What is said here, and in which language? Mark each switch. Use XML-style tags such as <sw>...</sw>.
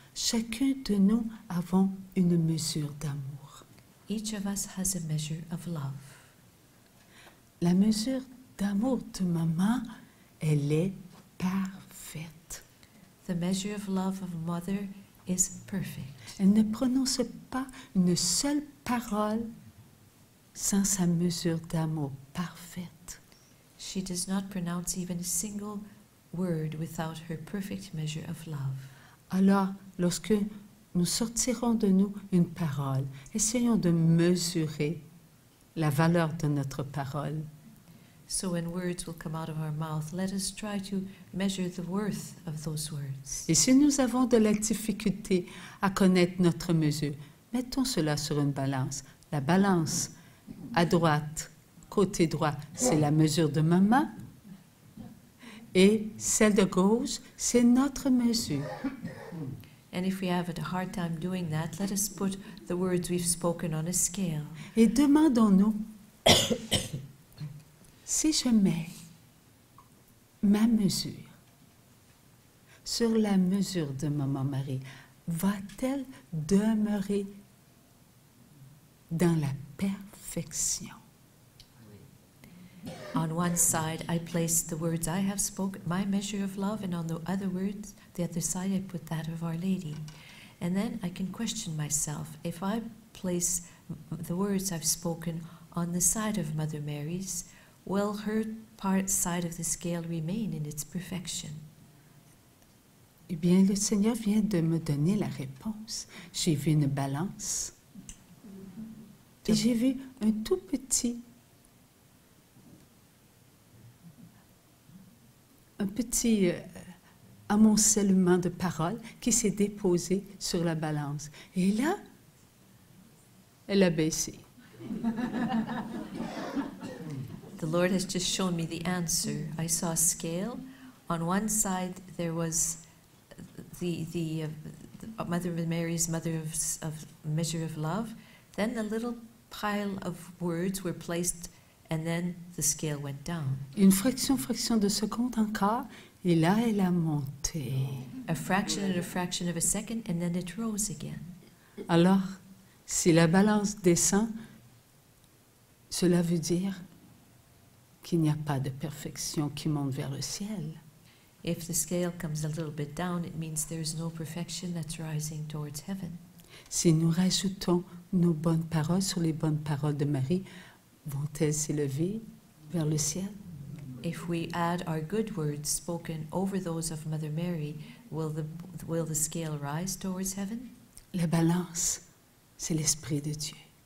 <fr>Chacun de nous avons une mesure d'amour.</fr> <en>Each of us has a measure of love.</en> <fr>La mesure d'amour de maman, elle est parfaite.</fr> <en>The measure of love of mother is perfect.</en> <fr>Elle ne prononce pas une seule parole sans sa mesure d'amour parfaite.</fr> <en>She does not pronounce even a single word without her perfect measure of love.</en> <fr>Alors, lorsque nous sortirons de nous une parole, essayons de mesurer la valeur de notre parole.</fr> <en>So when words will come out of our mouth, let us try to measure the worth of those words.</en> <fr>Et si nous avons de la difficulté à connaître notre mesure, mettons cela sur une balance. La balance à droite, côté droit, c'est la mesure de maman. Et celle de gauche, c'est notre mesure.</fr> <en>And if we have a hard time doing that, let us put the words we've spoken on a scale.</en> <fr>Et demandons-nous, si je mets ma mesure sur la mesure de Maman Marie, va-t-elle demeurer dans la perfection?</fr> <en>On one side, I place the words I have spoken, my measure of love, and on the other side, I put that of Our Lady. And then I can question myself. If I place the words I've spoken on the side of Mother Mary's, will her side of the scale remain in its perfection?</en> <fr>Eh bien, le Seigneur vient de me donner la réponse. J'ai vu une balance et j'ai vu un tout petit amoncellement de paroles qui s'est déposé sur la balance. Et là, elle a baissé.</fr> <en>The Lord has just shown me the answer. I saw a scale. On one side, there was the Mother Mary's mother of measure of love. Then the little pile of words were placed, and then the scale went down.</en> <fr>Une fraction de seconde encore, et là, elle a monté.</fr> <en>A fraction of a second, and then it rose again.</en> <fr>Alors, si la balance descend, cela veut dire qu'il n'y a pas de perfection qui monte vers le ciel.</fr> <en>If the scale comes a little bit down, it means there's no perfection that's rising towards heaven.</en> <fr>Si nous rajoutons nos bonnes paroles sur les bonnes paroles de Marie, vont-elles s'élever vers le ciel?</fr> <en>If we add our good words spoken over those of Mother Mary, will the scale rise towards heaven?</en> <fr>La balance, c'est l'Esprit de Dieu.</fr>